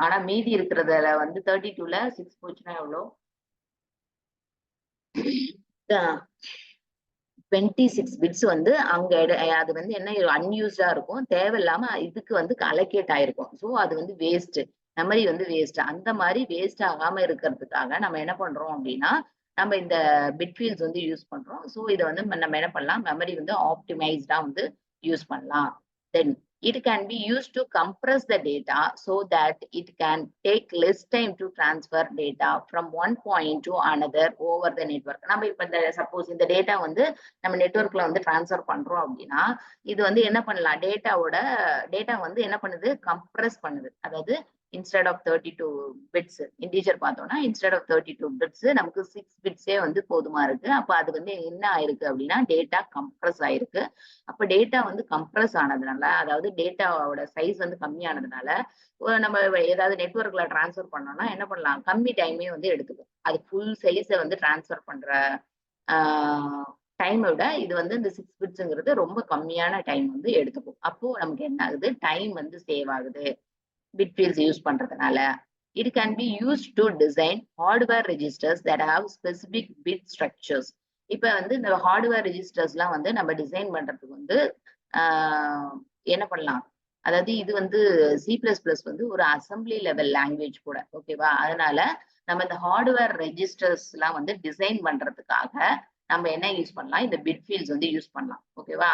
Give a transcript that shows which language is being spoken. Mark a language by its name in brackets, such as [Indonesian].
[Tamil] ஆனா மீதி இருக்கிறதுல வந்து 32ல 6 போச்சுன்னா எவ்வளோ 26 பிட்ஸ் வந்து அங்க அது வந்து என்ன அன்யூஸ்டா இருக்கும், தேவையில்லாம இதுக்கு வந்து அலோகேட் ஆயிருக்கும். ஸோ அது வந்து வேஸ்ட், மெமரி வந்து வேஸ்ட். அந்த மாதிரி வேஸ்ட் ஆகாம இருக்கிறதுக்காக நம்ம என்ன பண்றோம் அப்படின்னா நம்ம இந்த பிட் ஃபீல்ட்ஸ் வந்து யூஸ் பண்றோம். ஸோ இதை வந்து நம்ம என்ன பண்ணலாம், மெமரி வந்து ஆப்டிமைஸ்டா வந்து யூஸ் பண்ணலாம். [English] Then it can be used to compress the data so that it can take less time to transfer data from one point to another over the network. [Tamil] நம்ம இப்ப இந்த சப்போஸ் இந்த டேட்டா வந்து நம்ம நெட்வொர்க்ல வந்து டிரான்ஸ்ஃபர் பண்றோம் அப்படின்னா இது வந்து என்ன பண்ணலாம், டேட்டா வந்து என்ன பண்ணுது, கம்ப்ரஸ் பண்ணுது. அதாவது இன்ஸ்டெட் ஆஃப் 32 பிட்ஸ் இன்டீஜர் பார்த்தோம்னா இன்ஸ்டெட் ஆஃப் 32 பிட்ஸ் நமக்கு 6 பிட்ஸே வந்து போதுமா இருக்கு. அப்ப அது வந்து என்ன ஆயிருக்கு அப்படின்னா டேட்டா கம்ப்ரஸ் ஆயிருக்கு. அப்ப டேட்டா வந்து கம்ப்ரஸ் ஆனதுனால, அதாவது டேட்டாவோட சைஸ் வந்து கம்மியானதுனால நம்ம ஏதாவது நெட்வொர்க்ல டிரான்ஸ்ஃபர் பண்ணோம்னா என்ன பண்ணலாம், கம்மி டைமே வந்து எடுத்துக்கும். அது ஃபுல் சைஸை வந்து டிரான்ஸ்ஃபர் பண்ற டைமை விட இது வந்து இந்த 6 பிட்ஸ்ங்கிறது ரொம்ப கம்மியான டைம் வந்து எடுத்துக்கும். அப்போ நமக்கு என்ன ஆகுது, டைம் வந்து சேவ் ஆகுது பிட் ஃபீல்ட்ஸ் யூஸ் பண்றதுனால. [English] It can be used to design hardware registers that have specific bit structures. [Tamil] இப்ப வந்து இந்த ஹார்ட்வேர் ரெஜிஸ்டர்ஸ்லாம் வந்து நம்ம டிசைன் பண்றதுக்கு வந்து என்ன பண்ணலாம், அதாவது இது வந்து C++ வந்து ஒரு அசம்பிளி லெவல் லாங்குவேஜ் கூட. ஓகேவா? அதனால நம்ம இந்த ஹார்ட்வேர் ரெஜிஸ்டர்ஸ்லாம் வந்து டிசைன் பண்றதுக்காக நம்ம என்ன யூஸ் பண்ணலாம், இந்த பிட் ஃபீல்ட்ஸ் வந்து யூஸ் பண்ணலாம். ஓகேவா?